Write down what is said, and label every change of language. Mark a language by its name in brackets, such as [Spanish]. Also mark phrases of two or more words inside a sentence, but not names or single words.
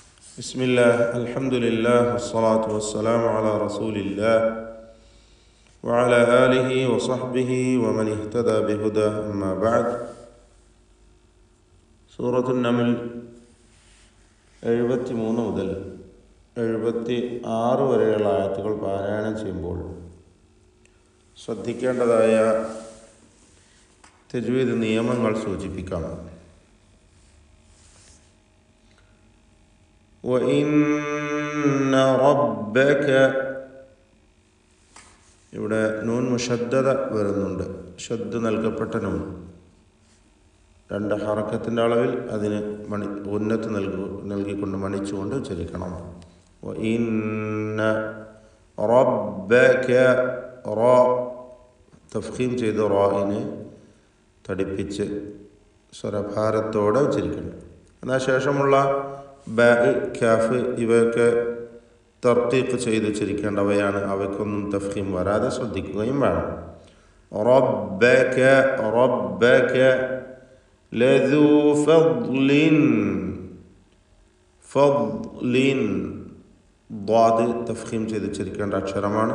[Arabic] بسم الله الحمد لله والصلاة والسلام على رسول الله وعلى آله وصحبه ومن اهتدى بهداه أما بعد. [Malayalam] സൂറത്തുൻ നംൽ 73 മുതൽ 76 വരെയുള്ള ആയത്തുകൾ പാരായണം ചെയ്യുമ്പോൾ ശ്രദ്ധിക്കേണ്ടതായ തജ്വീദ് നിയമങ്ങൾ സൂചിപ്പിക്കാം. [Arabic] وَإِنَّ رَبَّكَ [Malayalam] ഇവിടെ നൂൻ മുഷദ്ദദ വരുന്നുണ്ട്. ഷദ്ദ് നൽകപ്പെട്ട നൂൻ രണ്ട് ഹറക്കത്തിൻ്റെ അളവിൽ അതിന് ഉന്നത്ത് നൽകിക്കൊണ്ട് മണിച്ചുകൊണ്ട് ഉച്ചരിക്കണം. [Arabic] وَإِنَّ رَبَّكَ [Malayalam] റ തഫ്ഖീം ചെയ്ത് റായിനെ തടിപ്പിച്ച് സ്വരഭാരത്തോടെ ഉച്ചരിക്കണം. എന്നാൽ ശേഷമുള്ള ബ, കാഫ് ഇവയൊക്കെ തർക്കീഖ് ചെയ്ത് ഉച്ചരിക്കേണ്ടവയാണ്. അവയ്ക്കൊന്നും തഫ്ഖീം വരാതെ ശ്രദ്ധിക്കുകയും വേണം. [Arabic] ربك ربك لذو فضل فضل [Malayalam] ദ്വാദ് തഫ്ഖീം ചെയ്ത് ഉച്ചരിക്കേണ്ട അക്ഷരമാണ്.